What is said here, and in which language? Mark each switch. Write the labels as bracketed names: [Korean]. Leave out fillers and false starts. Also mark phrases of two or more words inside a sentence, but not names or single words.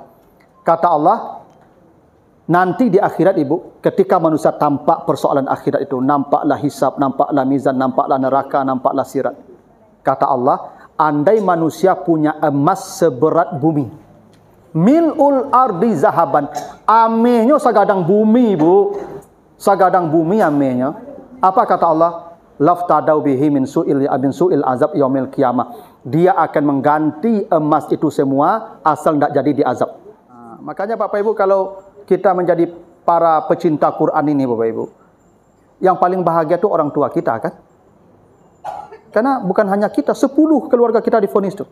[Indonesian] Kata Allah, nanti di akhirat ibu, ketika manusia tampak persoalan akhirat itu, nampaklah hisab, nampaklah mizan, nampaklah neraka, nampaklah sirat. Kata Allah, andai manusia punya emas seberat bumi, [Arabic] ملء الأرض ذهبا, [Minangkabau] amehnya sagadang bumi ibu, sagadang bumi amehnya. [Arabic] Apa kata Allah? لافتدى به من سوء العذاب يوم القيامة. [Indonesian] Dia akan mengganti emas itu semua asal tidak jadi diazab. Makanya Bapak Ibu, kalau kita menjadi para pecinta Quran ini Bapak Ibu, yang paling bahagia itu orang tua kita kan? Karena bukan hanya kita, 10 keluarga kita divonis tuh.